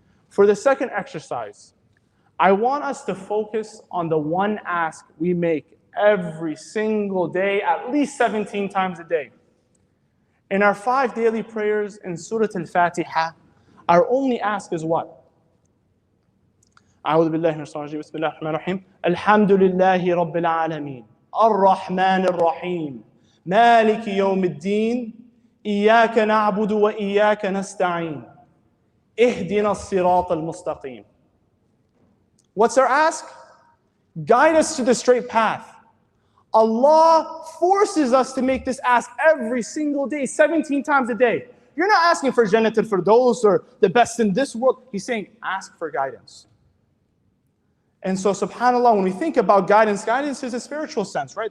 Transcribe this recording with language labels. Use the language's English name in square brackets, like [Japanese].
[English] For the second exercise, I want us to focus on the one ask we make every single day, at least 17 times a day. In our 5 daily prayers in Surah Al-Fatiha, our only ask is what? [Arabic] أعوذ بالله من الشيطان الرجيم بسم الله الرحمن الرحيم الحمد لله رب العالمين الرحمن الرحيم مالك يوم الدين إياك نعبد وإياك نستعين اهدنا الصراط المستقيم. [English] What's our ask? Guide us to the straight path. Allah forces us to make this ask every single day, 17 times a day. You're not asking for Jannat al-Firdaus or the best in this world. He's saying, ask for guidance. And so, subhanAllah, when we think about guidance, guidance is a spiritual sense, right?